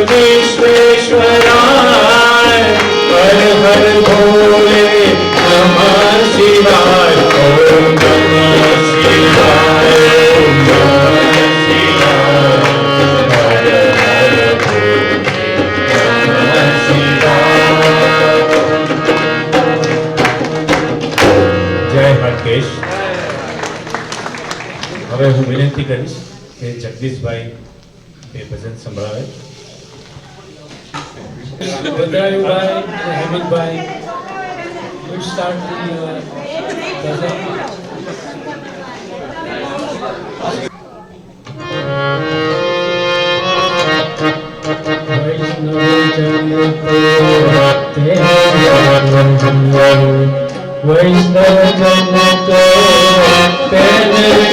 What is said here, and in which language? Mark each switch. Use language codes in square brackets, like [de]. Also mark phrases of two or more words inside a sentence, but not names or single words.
[sa] विश्वेश्वराय हर हर भोले नमः शिवाय ओम नमः शिवाय ओम नमः शिवाय हर हर भोले नमः शिवाय. [gu] જય હાટકેશ. હવે હું વિનંતી કરીશ કે જગદીશભાઈ એ ભજન સંભળાવે. ભદ્રાયુભાઈ અને હેમંતભાઈ [en] will start the [gu] ભજન. વૈષ્ણવ જન તો તેને